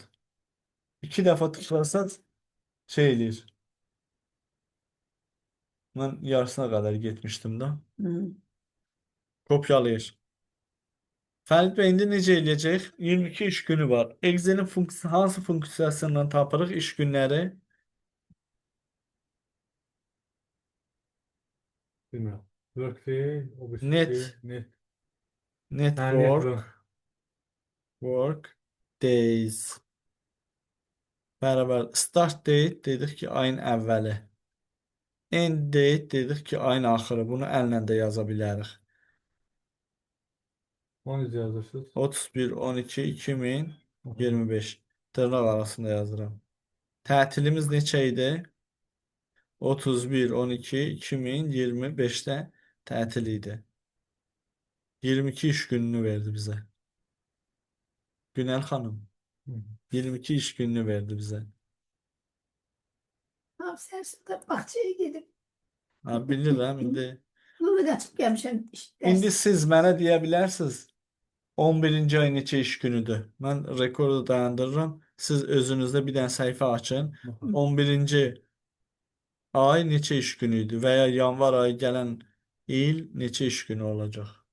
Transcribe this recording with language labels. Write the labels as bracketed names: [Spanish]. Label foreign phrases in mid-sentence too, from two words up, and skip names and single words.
[Azerbaijani] 2 dəfə tıklarsanız şey eləyir. Mən yarısına qədər getmişdim də. Hı. Kopyalayır. Fərid bəy indi necə eləyəcək? 22 iş günü var. Excel'in hansı funksiyasından tapırıq iş günləri? [Turkish] Bilmiyorum. [Azerbaijani] Workday, o bir [English] Net, [Azerbaijani] şey, net. Ha, [English] network, network. [Azerbaijani] work, days. Bərabər [English] start date [Azerbaijani] dedik ki, ayın əvvəli. [English] End date [Azerbaijani] dedik ki, ayın axırı. Bunu əllə də yaza bilərik. Onu yazırsınız. 31 12 2025 dırnaq arasında yazıram. Tətilimiz neçə idi? 31 12 2025-də tətil idi. 22 iş gününü verdi bizə. Günel xanım Hı. 22 iş gününü verdi bizə. [Turkish] Ne yapsın? Bahçeye gidip [Azerbaijani] Ha, bilirəm indi. [Turkish] bunu da açıp gelmişim işte [Azerbaijani] İndi [Turkish] ders. [Azerbaijani] siz mənə deyə bilərsiniz 11-ci ay neçə iş günüdür? Mən rekordu dayandırıram. Siz özünüzdə bir dənə səhifə açın. [Turkish] Bakın. [Azerbaijani] 11-ci ay neçə iş günüydü və ya yanvar ayı gələn il neçə iş günü olacaq?